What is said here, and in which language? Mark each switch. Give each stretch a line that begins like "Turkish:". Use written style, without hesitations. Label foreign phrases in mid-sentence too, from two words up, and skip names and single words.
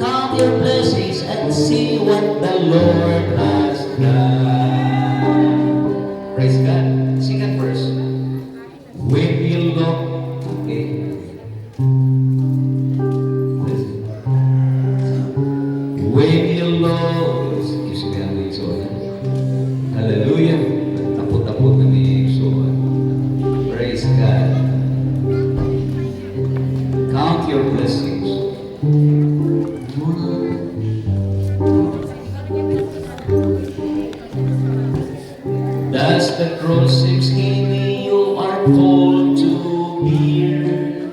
English: Count your blessings and see what the Lord has done. Praise God. Second verse. When you look, okay. When you look, excuse me, ang isoan. Hallelujah. Tapot-tapot na may isoan. Praise God. Count your blessings. That's the cross seems heavy, you are called to bear.